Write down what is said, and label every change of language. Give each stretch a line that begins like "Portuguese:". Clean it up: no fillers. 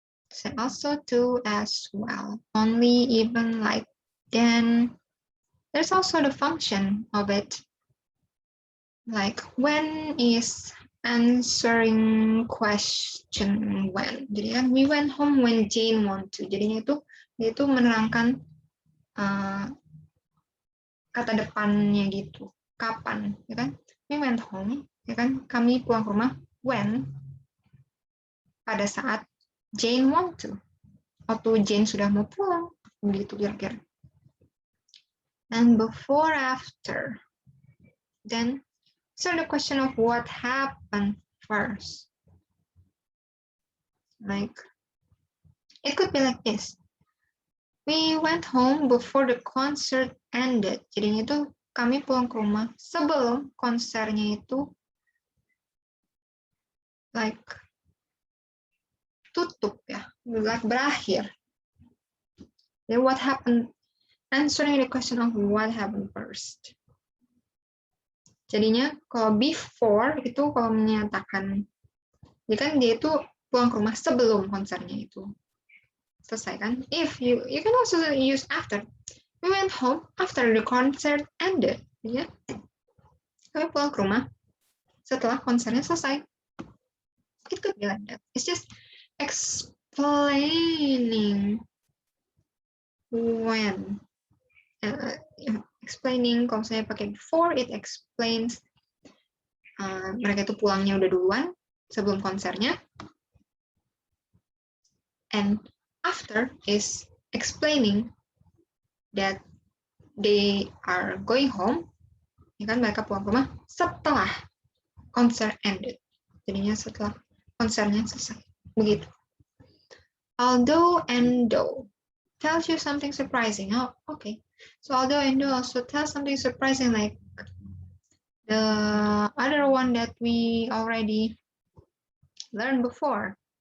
English: So also to as well, only, even, like, then. There's also the function of it, like when is answering question when.
Indonesian: Jadi kan
English: we went home when Jane want to.
Indonesian: Jadinya itu dia itu menerangkan kata depannya gitu. Kapan, ya kan?
English: We went home,
Indonesian: ya kan? Kami pulang ke rumah when, pada saat Jane want to. Waktu Jane sudah mau pulang, begitu kira-kira.
English: And before, after.
Indonesian: Then, so the question of what happened first.
English: Like, it could be like this. We went home before the concert ended.
Indonesian: Jadinya itu kami pulang ke rumah sebelum konsernya itu like tutup ya, like berakhir.
English: Then what happened? Answering the question of what happened first.
Indonesian: Jadinya kalau before itu kalau menyatakan, ya kan dia itu pulang ke rumah sebelum konsernya itu selesai kan.
English: If you can also use after. We went home after the concert ended.
Indonesian: Ya, kami pulang ke rumah setelah konsernya selesai.
English: It could be like that. It's just explaining when.
Indonesian: Explaining, kalau saya pakai before,
English: it explains
Indonesian: mereka itu pulangnya udah duluan sebelum konsernya.
English: And after is explaining that they are going home,
Indonesian: ya kan, mereka pulang ke rumah setelah konser
English: ended.
Indonesian: Jadinya setelah konsernya selesai. Begitu.
English: Although and though tells you something surprising. Oh, okay. So although and though also tells something surprising, like the other one that we already learned before.